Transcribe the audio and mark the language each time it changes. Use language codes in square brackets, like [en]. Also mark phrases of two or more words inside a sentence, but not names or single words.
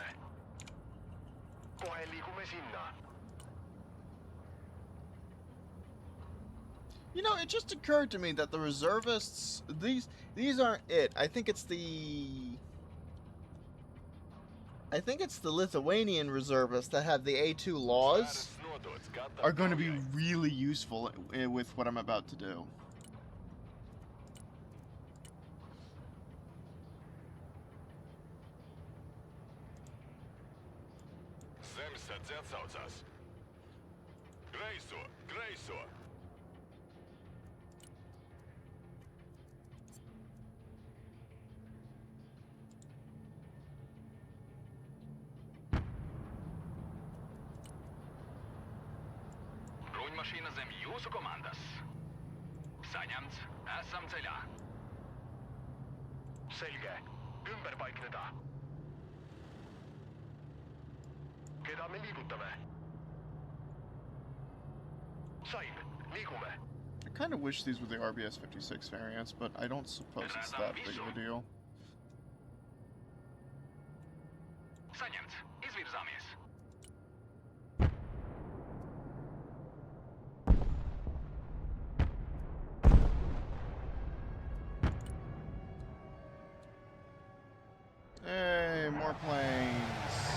[et] Kohe liigume sinna. [en] You know, it just occurred to me that the reservists, these aren't it. I think it's the Lithuanian reservists that have the A2 laws are going to be really useful with what I'm about to do. [lv] Zemesardze atsaucās. Kreiso, kreiso! Bruņmašīna zem jūsu komandas. Saņemts. Esam ceļā. [et] Selge. Ümber paikneda. Keda me liigutame? Sain. Liigume. [en] I kind of wish these were the RBS 56 variants, but I don't suppose it's that big of a deal. [lv] Saņemts. Izvirzāmies. [en] Hey, more planes.